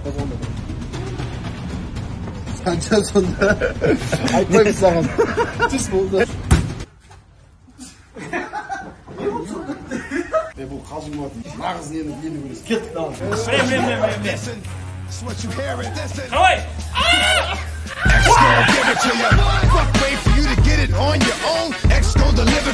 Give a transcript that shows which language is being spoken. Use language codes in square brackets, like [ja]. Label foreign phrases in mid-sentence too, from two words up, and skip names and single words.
[kk] Қанша сонда? Айтпаймыз саған. Түс болды. Бұл қалжың болатын. Нағыз нені көресің. Кеттік дауын. Давай! [en] X gon' give it to you. Fuck, wait for you to get it on your own. X gon' deliver.